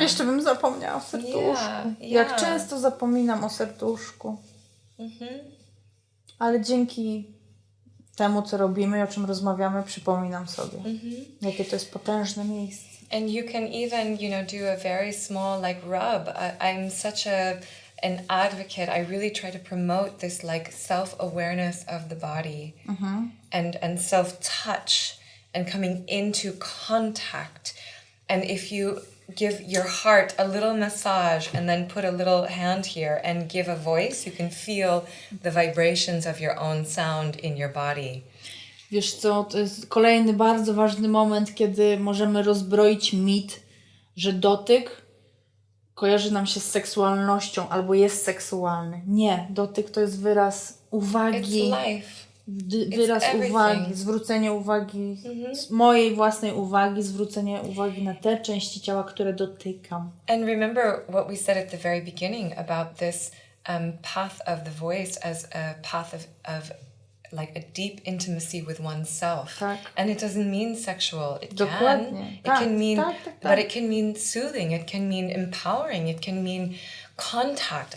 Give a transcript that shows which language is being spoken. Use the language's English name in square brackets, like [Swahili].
[Polish] Jeszcze bym zapomniała o serduszku. Jak często zapominam o serduszku. Ale dzięki temu, co robimy i o czym rozmawiamy, przypominam sobie, jakie to jest potężne miejsce. [English] And you can even, do a very small like rub. I'm such an advocate. I really try to promote this like self-awareness of the body and self-touch and coming into contact. And if you give your heart a little massage and then put a little hand here and give a voice, you can feel the vibrations of your own sound in your body. [Polish] Wiesz co, to jest kolejny bardzo ważny moment, kiedy możemy rozbroić mit, że dotyk kojarzy nam się z seksualnością albo jest seksualny. Nie, dotyk to jest wyraz uwagi. [English] It's life. [Polish] Wyraz uwagi, zwrócenie uwagi, mojej własnej uwagi, zwrócenie uwagi na te części ciała, które dotykam. [English] And remember what we said at the very beginning about this path of the voice as a path of like a deep intimacy with oneself. [Polish] Tak. [English] And it doesn't mean sexual. It [Polish] Dokładnie. [English] can. It [Polish] Tak, [English] can mean, [Polish] tak. [English] but it can mean soothing. It can mean empowering. It can mean contact.